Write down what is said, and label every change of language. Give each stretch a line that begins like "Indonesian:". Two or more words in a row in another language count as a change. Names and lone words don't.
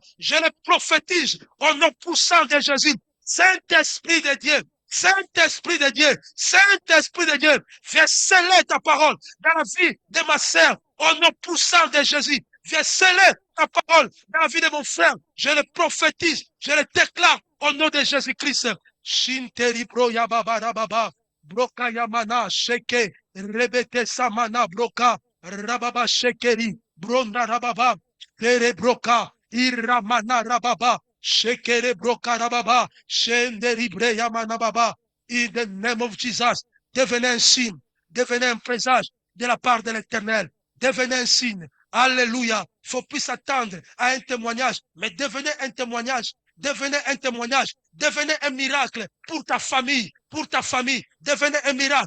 French: Je le prophétise au nom puissant de Jésus. Saint-Esprit de Dieu, Saint-Esprit de Dieu, Saint-Esprit de Dieu, viens sceller ta parole dans la vie de ma sœur, au nom puissant de Jésus. Viens sceller ta parole dans la vie de mon frère. Je le prophétise, je le déclare au nom de Jésus-Christ. Shinteri bro yababa rababa, broka yamana sheke, rebete samana broka, rababa shekeri, bronda rababa, tere broka, iramana rababa. Shekere broka rababa, shenderi breya manababa.
English: In the name of Jesus,
French: devenez un signe, devenez un présage de la part de l'Éternel. Devenez un signe. Alléluia. Il faut plus s'attendre à un témoignage, mais devenez un témoignage. Devenez un témoignage. Devenez un miracle pour ta famille. Pour ta famille. Devenez un miracle.